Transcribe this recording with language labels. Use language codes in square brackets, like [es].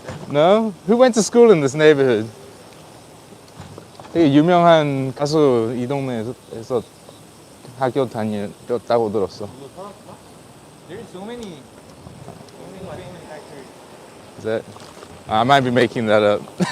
[en] No? Who went to school in this neighborhood? [ko] 되게 유명한 가수 이 동네에서 학교 다녔다고 들었어. [en] There's so many famous actors. Is that? I might be making that up.